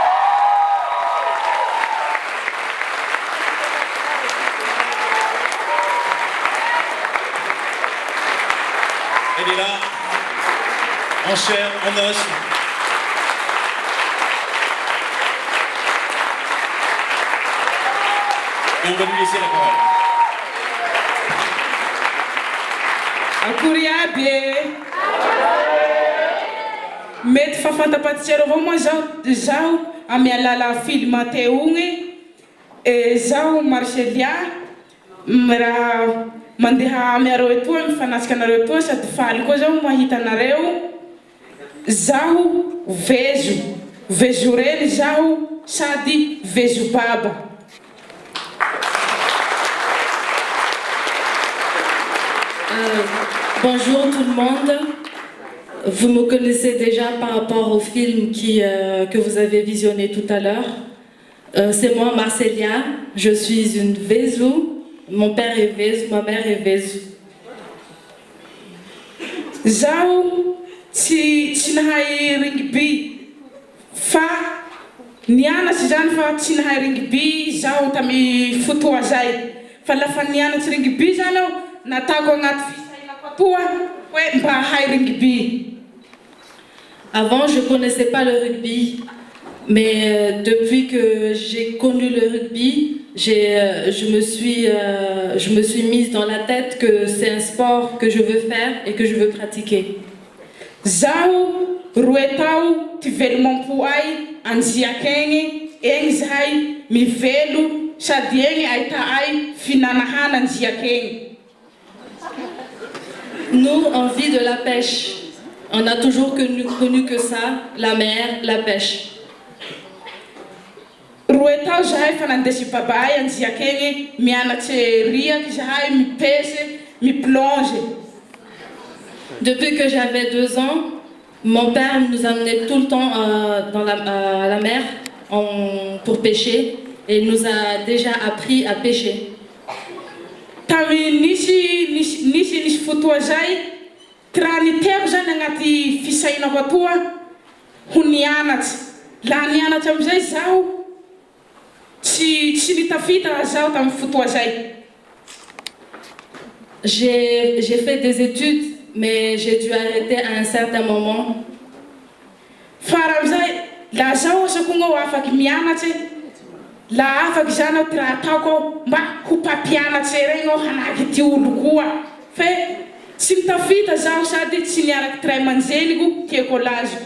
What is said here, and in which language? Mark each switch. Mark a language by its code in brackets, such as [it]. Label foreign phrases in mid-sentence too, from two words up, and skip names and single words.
[fr] Elle est là, en chair, en os. Et on va lui laisser la parole. [mg] Akory aby mety fahafantapatsero avao moa zaho amy alala film teo igny zaho Marcélia raha mandeha amiareo etoa mifanasika anareo etoa sady faly koa zaho mahita anareo zaho vezo reny zaho sady vezo baba. [fr] Bonjour tout le monde. Vous me connaissez déjà par rapport au film que vous avez visionné tout à l'heure. C'est moi Marcélia, je suis une Vezou. Mon père est Vezou, ma mère est Vezou. [mg] Zaho tsy nahay rugby fa nianatsy zany fa tsy nahay rugby zaho tamy fotoa zay fa lafa nianatsy rugby zany aho natako agnaty fisainako atoa hoe mba hahay rugby. [fr] Avant, je ne connaissais pas le rugby, mais depuis que j'ai connu le rugby, je me suis mise dans la tête que c'est un sport que je veux faire et que je veux pratiquer. [mg] Zaho roe tao ty velomampo ay Anjiaka egny, egny zahay mivelo sady egny ahita ay finanahana Anjiaka egny. [fr] Nous, on vit de la pêche. On a toujours connu que ça, la mer, la pêche. [mg] Roe tao zahay fa nandesy baba ay Anjiaka egny mianatsy riaky zahay mipesy, miplonge. [fr] Depuis que j'avais 2 ans, mon père nous amenait tout le temps à la mer pour pêcher et il nous a déjà appris à pêcher. [mg] Tamy nisy fotoa zay raha niteko zany agnaty fisainako atoa ho nianatsy. La nianatsy amizay zaho tsy nitafita zaho tamy fotoa zay. [fr] J'ai fait des études, mais j'ai dû arrêter à un certain moment. [mg] Fara amizay la zaho asako ho afaky mianatsy la afaky zany aho ty raha ataoko mba ho mpampianatsy regny aho hanaky ty olo koa fe tsy mitafita zaho sady tsy niaraky ty ray aman-dreniko ty écolage.